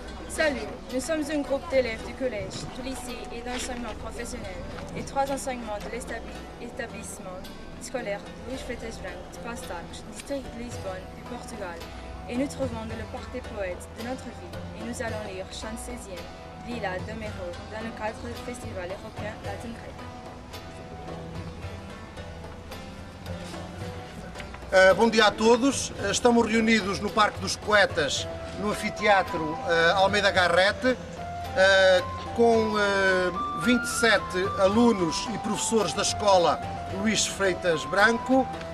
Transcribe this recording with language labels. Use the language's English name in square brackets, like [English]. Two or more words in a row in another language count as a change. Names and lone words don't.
[French] Salut, nous sommes un groupe d'élèves du collège, du lycée et d'enseignement professionnel et 3 enseignements de l'établissement scolaire Luís Freitas Branco de Pastares, district de Lisbonne, du Portugal. Et nous trouvons dans le parc des poètes de notre ville et nous allons lire Chant 16e, Lila de Mero, dans le cadre du Festival européen Latin Greca. [Portuguese] Bom dia a todos. Estamos reunidos no Parque dos Poetas, no anfiteatro Almeida Garrett, com 27 alunos e professores da escola Luís Freitas Branco.